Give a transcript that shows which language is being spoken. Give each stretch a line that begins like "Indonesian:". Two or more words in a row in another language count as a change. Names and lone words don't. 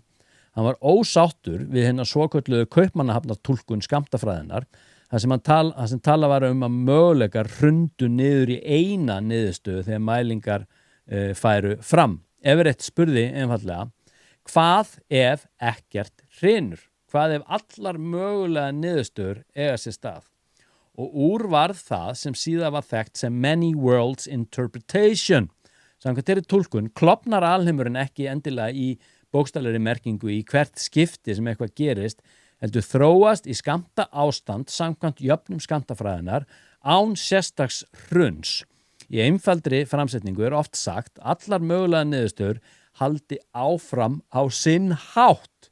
Icelandic: Hann var ósáttur við hennar svokölluðu kaupmannahafnartúlkun skammtafræðinnar þar sem talað var að möguleikar hrundu niður í eina niðurstöðu þegar mælingar færu fram. Everett spurði einfaldlega, hvað ef ekkert hrynur? Hvað ef allar mögulega niðurstöður eiga sér stað? Og úr varð það sem síðan var þekkt sem
English: many worlds interpretation.
Icelandic: Samkvæmt þeirri túlkun klofnar alheimurinn ekki endilega í bókstaflegri merkingu í hvert skipti sem eitthvað gerist, heldur þróast í skammta ástand samkvæmt jöfnum skammtafræðinar án sérstaks hruns. Í einfaldri framsetningu oft sagt allar mögulega niðurstöður haldi áfram á sinn hátt.